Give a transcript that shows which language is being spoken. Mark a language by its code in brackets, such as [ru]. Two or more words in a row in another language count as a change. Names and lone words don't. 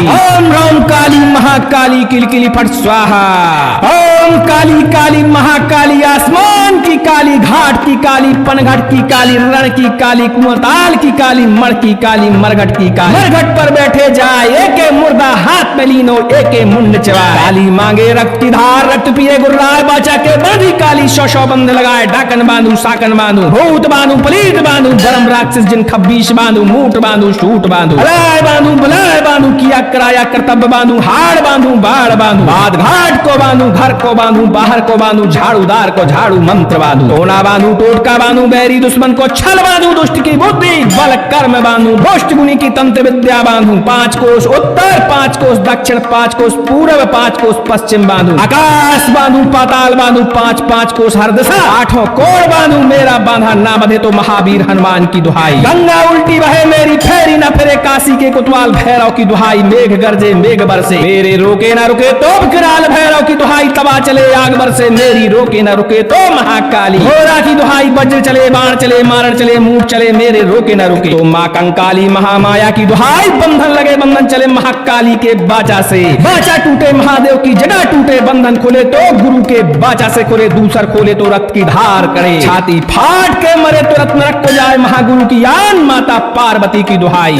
[hi] ओम राम काली महाकाली किलकिली फट स्वाहा, ओम काली काली महाकाली, आसमान की काली, घाट की काली, पनघट की काली, रण की काली, कुआंताल की काली, मण की काली, मरघट की काली, मरघट पर बैठे जाए, एके मुर्दा हाथ में लीनो, एके मुंड चबाए, काली मांगे रक्त की धार, रक्त पिए गुर्राए, बाचा के बांधी काली, 100 बंध लगाए, डाकन बांधू, साकन बांधू, भूत बांधू, पलीत बांधू, धर्म राक्षस जिन 26 बांधू, मूठ बांधू, सूट बांधू, अलाय बांधू, बलाय बांधू, किया कराया कर्तव्य बांधू, हाड़ बांधू, बाढ़ बांधू, बाद घाट को बांधू, घर को बांधू, बाहर को बांधू, झाड़ूदार को झाड़ू मंत्र बांधू, टोना बांधू, टोटका बांधू, बैरी दुश्मन को छल बांधू, दुष्ट की बुद्धि बल कर्म बांधू, दुष्ट गुनी की तंत्र विद्या बांधू, 5 कोस उत्तर, 5 कोस दक्षिण, 5 कोस पूर्व, 5 कोस पश्चिम बांधू, आकाश बांधू, पाताल बांधू, 5-5 कोस हर दिशा 8 कोण बांधू, मेरा बांधा ना बंधे तो महावीर हनुमान की दुहाई, गंगा उल्टी बहे मेरी फेरी ना फिरे, काशी के कोतवाल भैरव की दुहाई, मेघ गरजे मेघ बरसे मेरे रोके ना रुके तो विकराल भैरव की दुहाई, तवा चले आग बरसे मेरी रोके ना रुके तो महाकाली घोड़ा की दुहाई, वज्र चले बाण चले मारण चले मूठ चले मेरे रोके ना रुके तो माँ कंकाली महामाया की दुहाई, बंधन लगे बंधन चले महाकाली के बाचा से, बाचा टूटे महादेव की जड़ा टूटे, बंधन खोले तो गुरु के बाचा से खुले, दूसर खोले तो रक्त की धार करे, छाती फाट के मरे तुरंत नरक को जाए, महागुरु की आन माता पार्वती की दुहाई।